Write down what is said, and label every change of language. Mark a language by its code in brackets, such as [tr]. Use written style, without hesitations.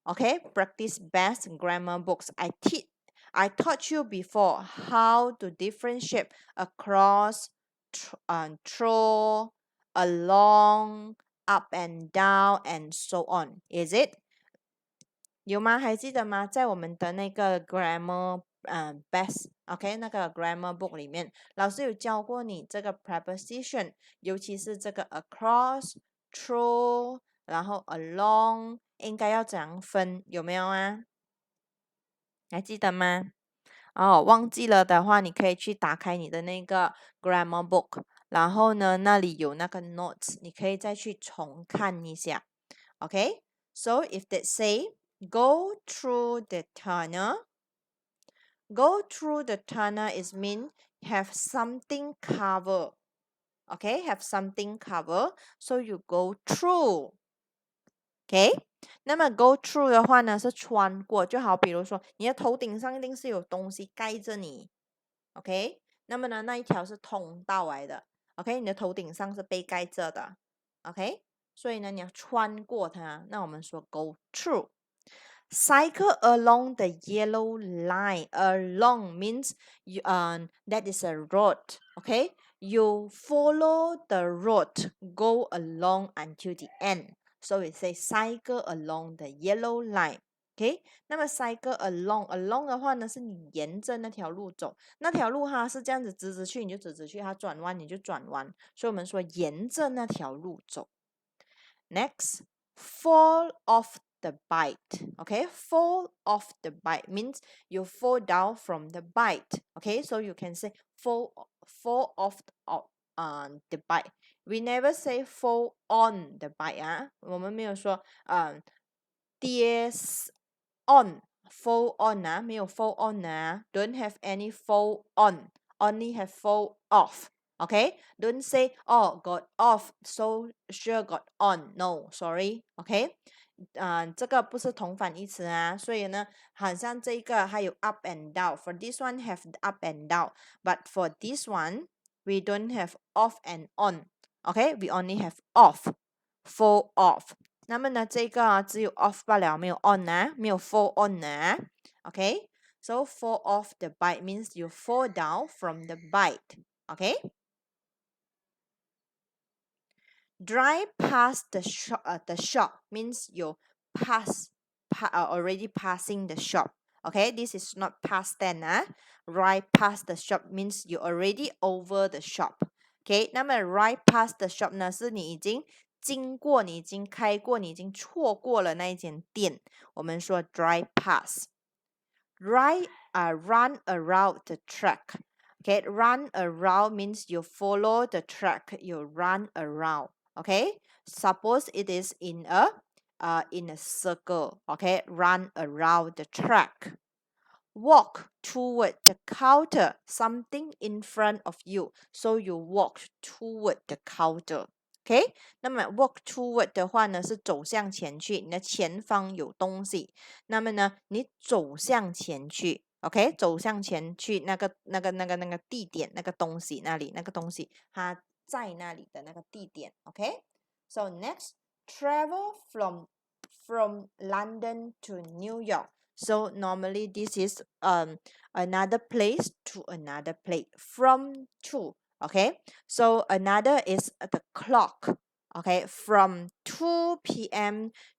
[en] Okay, practice best grammar books. I taught you before how to differentiate across, through, along, up and down, and so on. Is it? [zh] 有吗？还记得吗？在我们的那个 grammar best OK 那个 grammar book 里面，老师有教过你这个 preposition，尤其是这个 across, through，然后 along，应该要怎样分？有没有啊？还记得吗？哦，忘记了的话，你可以去打开你的那个 grammar book，然后呢，那里有那个 notes，你可以再去重看一下。 [en] OK， so if they say go through the tunnel, go through the tunnel is mean have something cover. Okay, have something cover, so you go through. [zh] OK， 那么 go through 的话呢是穿过，就好比如说你的头顶上一定是有东西盖着你。 OK， 那么呢那一条是通道来的。OK， 你的头顶上是被盖着的。 OK， 所以呢你要穿过它，那我们说 go through。 [en] Cycle along the yellow line. Along means that is a road. Okay, you follow the road, go along until the end. So we say cycle along the yellow line. [zh] OK， 那么 cycle along 的话呢，是你沿着那条路走，那条路它是这样子直直去，你就直直去；它转弯你就转弯，所以我们说沿着那条路走。 [en] Next, fall off the bike. Okay, fall off the bike means you fall down from the bike. Okay, so you can say fall off the bike. We never say fall on the bike 啊， [zh] 我们没有说跌 [en] on fall on 啊，没有 fall on 啊 don't have any fall on, only have fall off. Okay, don't say oh got off, so sure got on. No, sorry. [zh] Okay, 这个不是同反义词啊，所以呢，好像这个还有 up and down. [en] For this one have up and down, but for this one we don't have off and on. Okay, we only have off, fall off. [zh] 那么呢，这个只有 off 罢了，没有 on 啊，没有 fall on 啊。 [en] Okay, so fall off the bike means you fall down from the bike. Okay. Drive past the shop means you already passing the shop. Okay, this is not past tense 啊。Drive past the shop means you already over the shop. [zh] Okay， 那么 drive past the shop 呢，是你已经经过，你已经开过，你已经错过了那一间店。我们说 drive past。Ride [en] run around the track. Okay, run around means you follow the track, you run around. Okay, suppose it is in a circle. Okay, run around the track. Walk toward the counter, something in front of you, so you walk toward the counter. [zh] OK，那么 walk toward 的话呢是走向前去，你的前方有东西。那么呢，你走向前去，OK，走向前去那个地点，那个东西那里，那个东西它在那里的那个地点。 [en] OK，so next travel from London to New York. So normally this is another place to another place from to. Okay, so another is the clock. Okay, from 2 p.m.